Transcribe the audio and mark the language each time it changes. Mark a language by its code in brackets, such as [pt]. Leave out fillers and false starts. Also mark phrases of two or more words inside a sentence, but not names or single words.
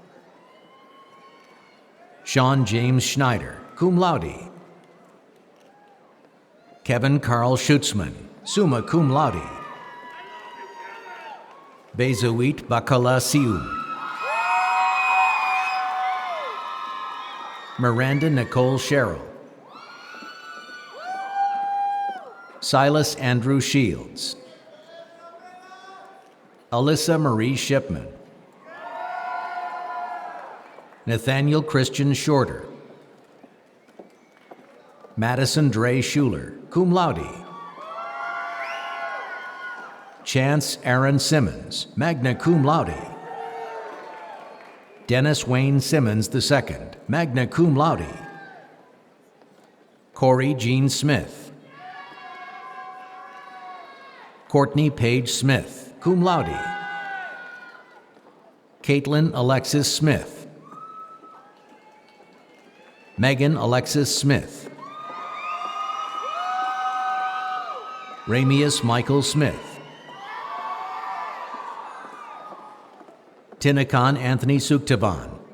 [en] Sean James Schneider, [la] cum laude. [en] Kevin Carl Schutzman, [la] summa cum laude. [en] Bezuit Bakala Sium. Miranda Nicole Sherrill. Silas Andrew Shields. Alyssa Marie Shipman. Nathaniel Christian Shorter. Madison Dre Schuler, [la] cum laude. [en] Chance Aaron Simmons, [la] magna cum laude. [en] Dennis Wayne Simmons II, [la] magna cum laude. [en] Corey Jean Smith. Courtney Page Smith, [la] cum laude. [en] Caitlin Alexis Smith. Megan Alexis Smith. Ramius Michael Smith. Tinakan Anthony Suktavan.